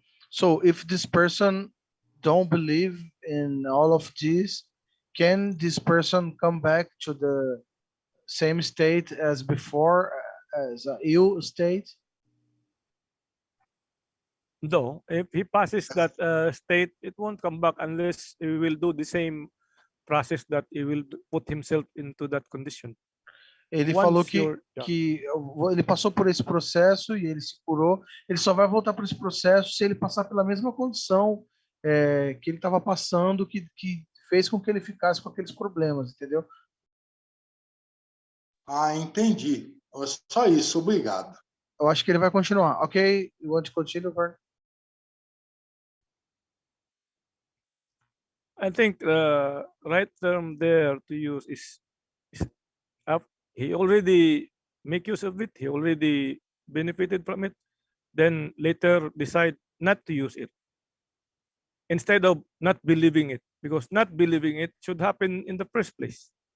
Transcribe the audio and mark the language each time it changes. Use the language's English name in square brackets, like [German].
[English] So if this person don't believe in all of this, can this person come back to the same state as before, as an ill state? No, if he passes that state, it won't come back unless he will do the same process that he will put himself into that condition. [Portuguese] Ele falou que ele passou por esse processo e ele se curou. Ele só vai voltar para esse processo se ele passar pela mesma condição que ele estava passando, que fez com que ele ficasse com aqueles problemas, entendeu? Entendi. Só isso, obrigado. Eu acho que ele vai continuar. [English] Ok, you want to continue, Vern? I think the right term there to use is he already make use of it, he already benefited from it, then later decide not to use it instead of not believing it, because not believing it should happen in the first place.